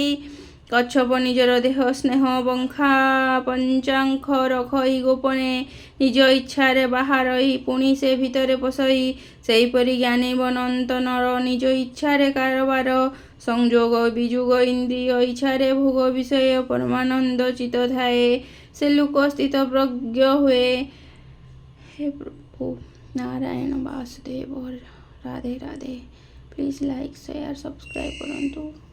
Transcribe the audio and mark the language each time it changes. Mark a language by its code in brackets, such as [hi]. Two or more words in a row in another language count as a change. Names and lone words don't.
[or] କଚ୍ଛପ ନିଜର ଦେହ ସ୍ନେହ ବଂଶା ପଞ୍ଚାଙ୍ଗ ରଖଇ ଗୋପନେ ନିଜ ଇଚ୍ଛାରେ ବାହାରଇ, ପୁଣି ସେ ଭିତରେ ପଶଇ, ସେହିପରି ଜ୍ଞାନୀ ବନନ୍ତ ନର ନିଜ ଇଚ୍ଛାରେ କାରବାର, ସଂଯୋଗ ବିଯୋଗ ଇନ୍ଦ୍ରିୟ ଇଚ୍ଛାରେ ଭୋଗ ବିଷୟ ପରମାନନ୍ଦ ଚିତ୍ତ ଥାଏ, ସେ ଲୋକ ସ୍ଥିତପ୍ରଜ୍ଞ ହୁଏ। [hi] हे प्रभु नारायण वासुदेव, राधे राधे। [en] please like share subscribe करंतु।